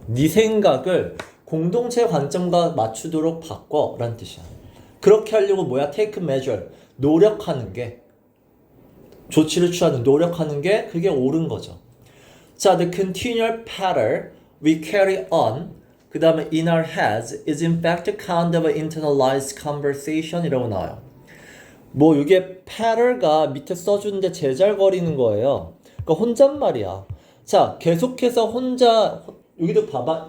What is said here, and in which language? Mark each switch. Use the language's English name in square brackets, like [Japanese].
[Korean] 네 생각을 공동체 관점과 맞추도록 바꿔라는 뜻이야. 그렇게 하려고 뭐야? take measure, 노력하는 게 조치를 취하는 노력하는 게 그게 옳은 거죠. [English] 자, the continual pattern we carry on 그 다음에 in our heads is in fact a kind of an internalized conversation 이라고 나와요. [Korean] 뭐 이게 patter가 밑에 써주는데 제잘거리는 거예요. 그러니까 혼잣말이야. 자, 계속해서 혼자 여기도 봐봐.